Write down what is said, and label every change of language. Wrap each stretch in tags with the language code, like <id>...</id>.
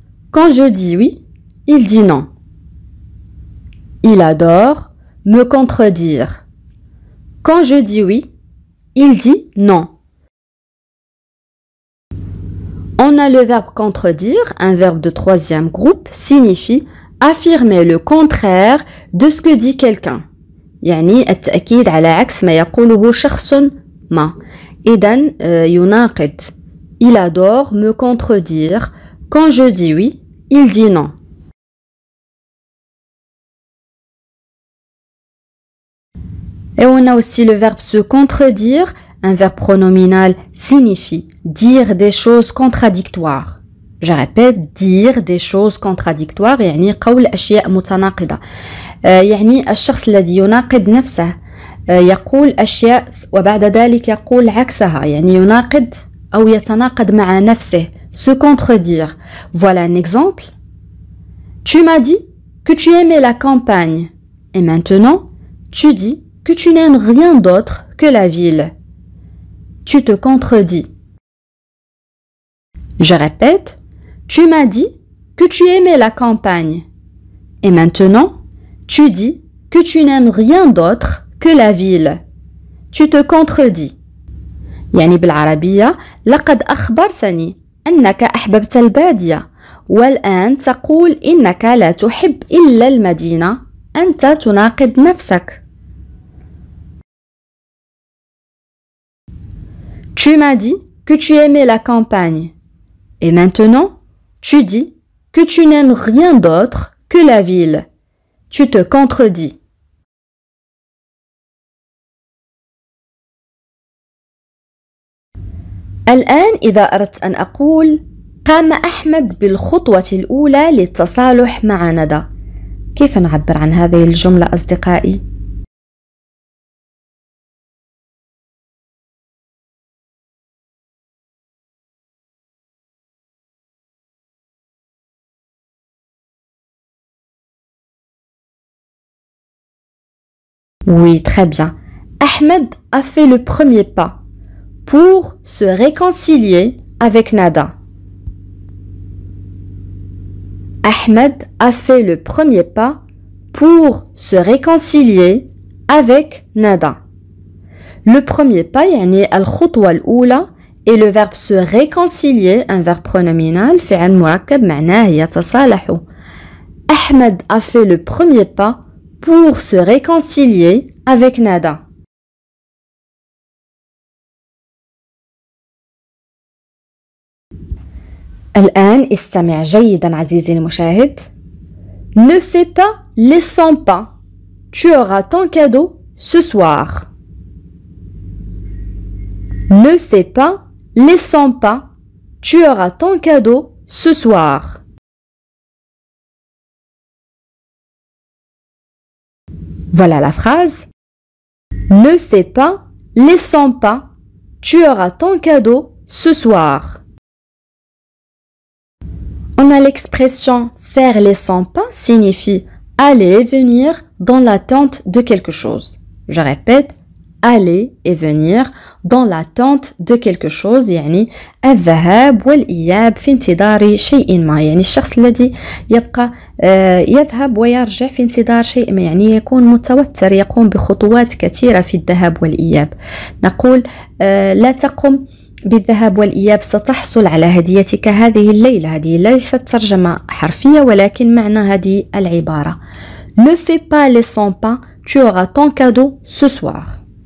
<fr>Quand je dis oui, il dit non. Il adore me contredire. Quand je dis oui, il dit non. On a le verbe contredire, un verbe de troisième groupe, signifie affirmer le contraire de ce que dit quelqu'un.</fr> <ar>يعني التأكيد على عكس ما يقوله شخص ما. إذن يناقض.</ar> <fr>Il adore me contredire. Quand je dis oui, il dit non. Et on a aussi le verbe se contredire. Un verbe pronominal signifie dire des choses contradictoires. Je répète, dire des choses contradictoires</fr> <ar>يعني قول أشياء متناقضة. يعني الشخص الذي يناقض نفسه يقول أشياء وبعد ذلك يقول عكسها يعني يناقض أو يتناقض مع نفسه.</ar> <fr>Se contredire. Voilà un exemple. Tu m'as dit que tu aimais la campagne. Et maintenant, tu dis que tu n'aimes rien d'autre que la ville. Tu te contredis. Je répète. Tu m'as dit que tu aimais la campagne. Et maintenant, tu dis que tu n'aimes rien d'autre que la ville. Tu te contredis.</fr> <ar>يعني بالعربية لقد أخبرتني أنك أحببت البادية والآن تقول إنك لا تحب إلا المدينة. أنت تناقض نفسك.</ar> <fr>Tu m'as dit que tu aimais la campagne. Et maintenant, tu dis que tu n'aimes rien d'autre que la ville. Tu te contredis.</fr> <ar>الآن إذا أردت أن أقول قام أحمد بالخطوة الأولى للتصالح مع ندى. كيف نعبر عن هذه الجملة أصدقائي؟</ar> <fr>Oui, très bien. Ahmed a fait le premier pas pour se réconcilier avec Nada. Ahmed a fait le premier pas pour se réconcilier avec Nada. Le premier pas,</fr> <ar>يعني الخطوة الأولى</ar> <fr>et le verbe se réconcilier, un verbe pronominal,</fr> <ar>فعل مركب معناه يتصالح.</ar> <fr>Ahmed a fait le premier pas pour se réconcilier avec nada.</fr> <ar>الآن استمع جيدا عزيزي المشاهد.</ar> <fr>Ne fais pas les 100 pas. Tu auras ton cadeau ce soir. Ne fais pas les 100 pas. Tu auras ton cadeau ce soir. Voilà la phrase. Ne fais pas les 100 pas. Tu auras ton cadeau ce soir. On a l'expression faire les 100 pas signifie aller et venir dans l'attente de quelque chose. Je répète, aller et venir dans l'attente de quelque chose.</fr> <ar>يعني الذهاب والإياب في انتظار شيء ما. يعني الشخص الذي يبقى يذهب ويرجع في انتظار شيء ما، يعني يكون متوتر، يقوم بخطوات كثيرة في الذهاب والإياب. نقول لا تقم بالذهاب والإياب، ستحصل على هديتك هذه الليلة. هذه ليست ترجمة حرفية ولكن معنى هذه العبارة.</ar> <fr>Ne fais pas les 100 pas, tu auras ton cadeau ce soir.</fr>